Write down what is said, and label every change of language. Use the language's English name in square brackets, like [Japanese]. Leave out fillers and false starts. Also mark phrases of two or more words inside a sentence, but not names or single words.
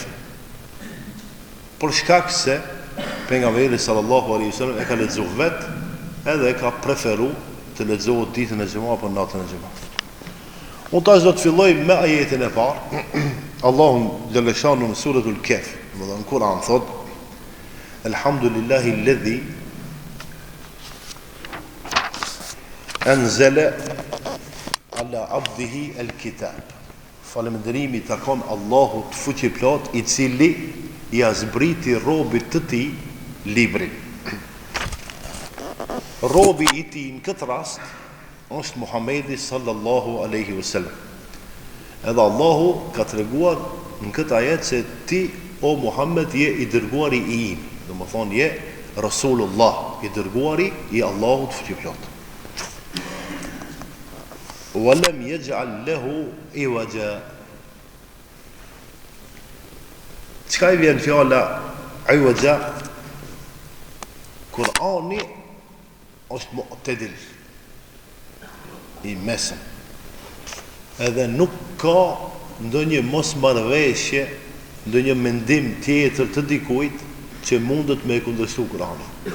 [Albanian] Për shkak se pejgamberi [Arabic] صلى الله عليه وسلم [Albanian] e ka lexuar vetë edhe ka preferu të lexohet ditën e xumës apo natën e xumës. Unë tash do të filloj me ajetin e parë. Allahu [Arabic] جل شأنه [Albanian] në suratul Kahf, në Kur'an thot: [Arabic] الحمد لله الذي أنزل على عبده الكتاب. [Albanian] Falënderimi takon Allahut fuqiplot, i cili i zbriti robit të tij librin. Robi i tij në këtë rast është Muhamedi [Arabic] صلى الله عليه وسلم. [Albanian] Edhe Allahu ka treguar në këtë ajet se ti o Muhammed je i dërguari i im. Do të thonë je Rasulullah, i dërguari i Allahut fuqiplot. [Arabic] ولم يجعل له عوجا. [Albanian] Çka i vjen fjala iwaja? Kur'ani është mu'tadil, i mesëm, edhe nuk ka ndonjë mosmarrëveshje, ndonjë mendim tjetër të dikujt që mundet me kundërshtu Kur'anin.